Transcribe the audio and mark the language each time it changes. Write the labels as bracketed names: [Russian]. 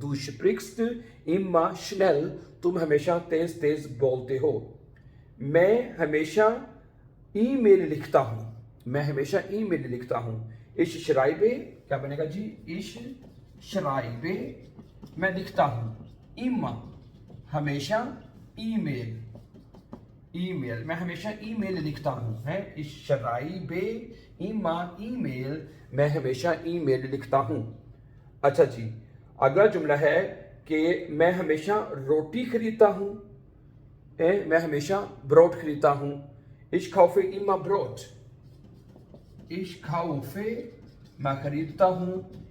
[German] Du sprichst immer schnell. [Hindi] तुम हमेशा तेज तेज बोलते हो. मैं हमेशा ईमेल लिखता हूं. मैं हमेशा ईमेल लिखता हूं. [German] Ich schreibe. [Hindi] क्या बनेगा जी? Ich schreibe. मैं लिखता हूं. Immer हमेशा ईमेल. मैं हमेशा ईमेल लिखता हूं. है? [German] Ich schreibe immer ईमेल. [Hindi] मैं हमेशा ईमेल लिखता हूं. अच्छा जी, अगला जुमला है कि मैं हमेशा रोटी खरीदता हूं. मैं हमेशा ब्रोड खरीदता हूं. [German] Ich kaufe immer Brot. Ich kaufe [Hindi] मैं खरीदता हूं.